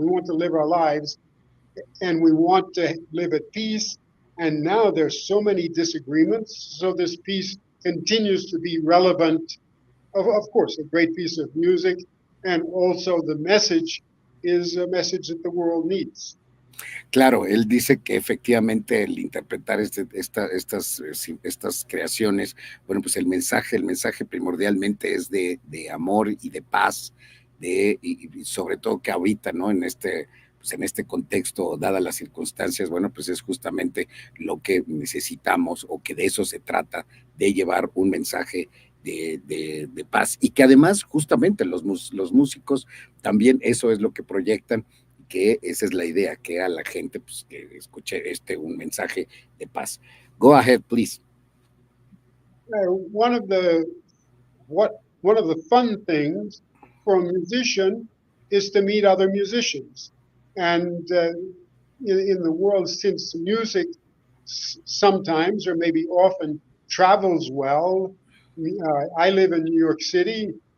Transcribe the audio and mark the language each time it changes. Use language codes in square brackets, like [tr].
[en] We want to live our lives and we want to live at peace. And now there's so many disagreements. So this piece continues to be relevant. Of course, a great piece of music. And also the message is a message that the world needs. [es] Claro, él dice que efectivamente el interpretar estas creaciones, bueno, pues el mensaje primordialmente es de amor y de paz, y sobre todo que ahorita, ¿no? Pues en este contexto, dadas las circunstancias, bueno, pues es justamente lo que necesitamos, o que de eso se trata, de llevar un mensaje de paz, y que además justamente los músicos también eso es lo que proyectan, que esa es la idea, que a la gente pues, que escuche un mensaje de paz. [en] Go ahead, please. One of the fun things for a musician is to meet other musicians. And in the world, since music sometimes or maybe often travels well, I live in New York City.